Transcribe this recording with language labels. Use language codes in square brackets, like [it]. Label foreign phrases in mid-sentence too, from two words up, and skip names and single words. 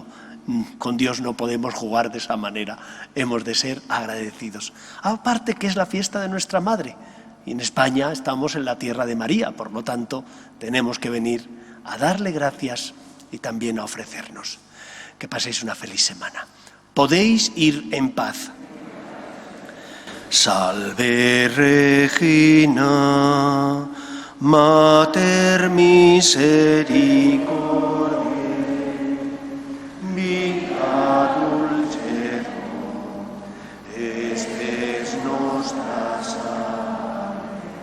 [es] Con Dios no podemos jugar de esa manera, hemos de ser agradecidos. Aparte que es la fiesta de nuestra Madre, y en España estamos en la tierra de María, por lo tanto tenemos que venir a darle gracias y también a ofrecernos. Que paséis una feliz semana. Podéis ir en paz. [la] Salve Regina, Mater Misericordiae, vita dulcedo, estes nostra salve.